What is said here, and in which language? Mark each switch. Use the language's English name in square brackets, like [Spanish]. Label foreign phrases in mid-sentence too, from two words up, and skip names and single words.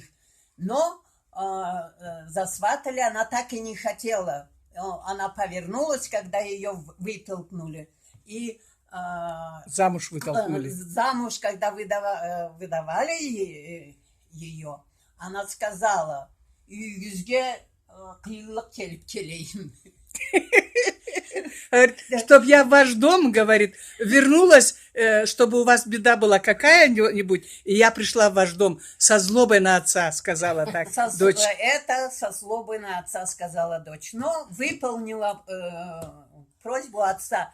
[Russian] Но засватали, она так и не хотела. Она повернулась, когда ее вытолкнули. И замуж вытолкнули. Замуж, когда выдавали ее, она сказала, [Karachay-Balkar] «Yüzge kıyılık kelip keleyim». [Russian] Чтоб я в ваш дом, говорит, вернулась, чтобы у вас беда была какая-нибудь, и я пришла в ваш дом со злобой на отца, сказала так дочь. Это со злобой на отца сказала дочь, но выполнила просьбу отца.